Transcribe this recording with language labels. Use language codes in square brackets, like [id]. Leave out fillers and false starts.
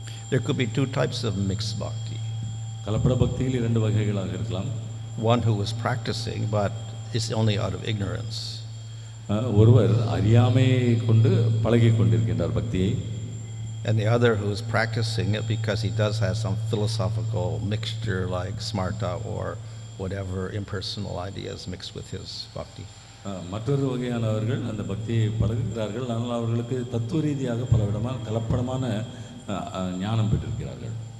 [en] There could be two types of mixed bhakti. [ta] கலப்பட பக்தியில் இரண்டு வகைகளாக இருக்கலாம். [en] One who is practicing but is only out of ignorance. [ta] ஒருவர் அறியாமையை கொண்டு பழகி கொண்டிருக்கின்றார் பக்தியை. [en] And the other who is practicing it because he does have some philosophical mixture like smarta or whatever impersonal ideas mixed with his bhakti. [ta] மற்றொரு வகையானவர்கள் அந்த பக்தியை பழகுகிறார்கள், ஆனால் அவர்களுக்கு தத்துவ ரீதியாக பலவிதமான கலப்படமான ஞானம் பெற்றிருக்கிறார்கள்.